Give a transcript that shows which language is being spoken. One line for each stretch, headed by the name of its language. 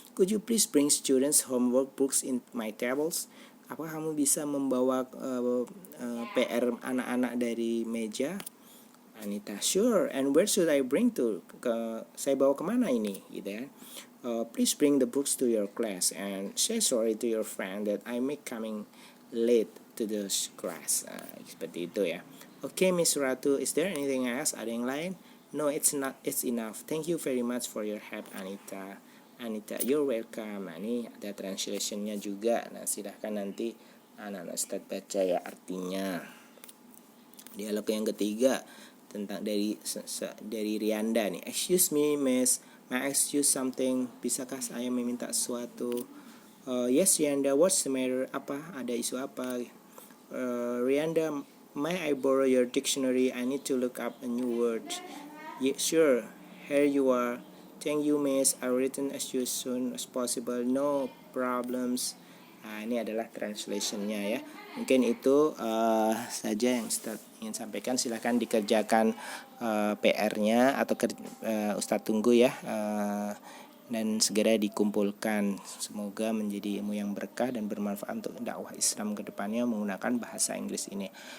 English: Could you please bring students homework books in my tables?
Indonesian: Apakah kamu bisa membawa PR anak-anak dari meja?
English: Anita, sure. And where should I bring to? Saya bawa kemana ini? Gitu ya. Please bring the books to your class and say sorry to your friend that I may coming late to the class. Seperti itu ya. Okay, Miss Ratu, is there anything else? Ada yang lain? No, it's not. It's enough. Thank you very much for your help, Anita. Anita, you're welcome.
Indonesian: Nah, ini ada translationnya juga. Nah, silahkan nanti anak-anak Ustadz baca ya artinya. Dialog yang ketiga tentang dari Rianda nih.
English: Excuse me, Miss. May I ask you something? Bisakah saya meminta sesuatu? Yes, Rianda. What's the matter? Apa? Ada isu apa? Rianda, may I borrow your dictionary? I need to look up a new word. Yeah, sure. Here you are. Thank you, Miss. I'll return as soon as possible. No problems.
Indonesian: Nah, ini adalah translationnya ya. Mungkin itu saja yang Ustadz ingin sampaikan. Silahkan dikerjakan PR-nya atau Ustadz tunggu ya. Dan segera dikumpulkan. Semoga menjadi ilmu yang berkah dan bermanfaat untuk dakwah Islam ke depannya menggunakan bahasa Inggris ini.